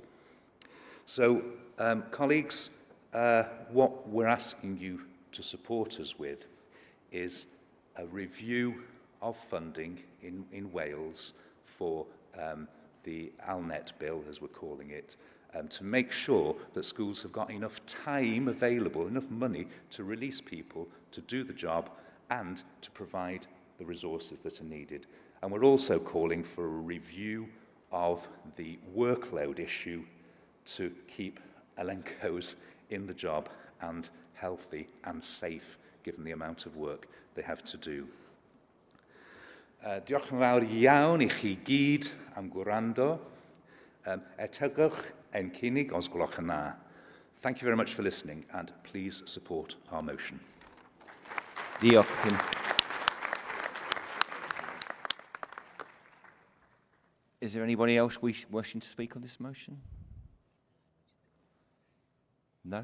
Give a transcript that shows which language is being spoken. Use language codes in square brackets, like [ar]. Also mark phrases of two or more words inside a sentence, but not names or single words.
[en] So, colleagues, what we're asking you to support us with is a review of funding in Wales for the ALNet bill, as we're calling it, to make sure that schools have got enough time available, enough money to release people to do the job and to provide the resources that are needed. And we're also calling for a review of the workload issue to keep elencos in the job and healthy and safe, given the amount of work they have to do. [cy] Diolch yn fawr iawn I chi gyd am gwrando. Tegwch ein cynnig os gwelwch yn dda. [en] Thank you very much for listening, and please support our motion. [cy] Diolch. [en] Is there anybody else wishing to speak on this motion? No?